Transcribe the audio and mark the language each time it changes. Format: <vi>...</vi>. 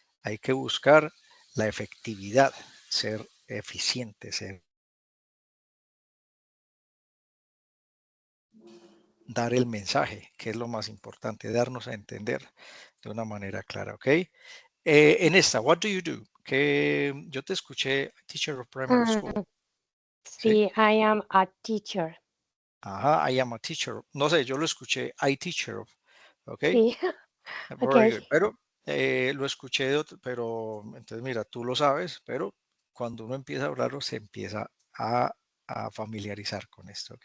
<es>Hay que buscar la efectividad, ser eficiente, dar el mensaje, que es lo más importante, darnos a entender de una manera clara, ¿ok? En esta,</es> <en>what do you do?</en> <es>Que yo te escuché,</es> <en>teacher of primary school. Sí, I am a teacher. Ajá, I am a teacher.</en> <es>No sé, yo lo escuché,</es> <en>I teacher of,</en> <es>¿ok? Sí,</es> <en>Very ok. good.</en> <es>Pero lo escuché, pero entonces mira, tú lo sabes, pero cuando uno empieza a hablarlo, se empieza a familiarizar con esto, ¿ok?</es>